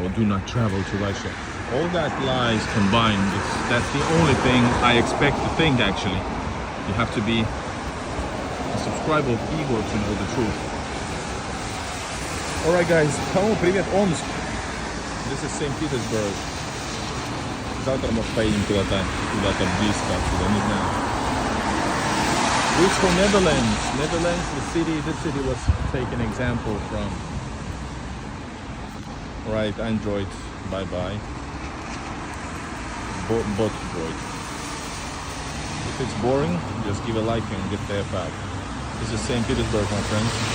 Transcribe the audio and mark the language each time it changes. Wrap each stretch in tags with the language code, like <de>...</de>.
<en>Or do not travel to Russia. All that lies combined, that's the only thing I expect to think actually. You have to be a subscriber of Igor to know the truth. Alright guys, hello,</en> <ru>привет,</ru> <en>Омск. This is St. Petersburg.</en> <ru>Завтра мы поедем куда-то близко отсюда, не знаю.</ru> <en>This for Netherlands. Netherlands, this city was taken example from. Right, Android, bye bye. Bot droid. If it's boring, just give a like and get the F out. This is St. Petersburg, my friends.</en>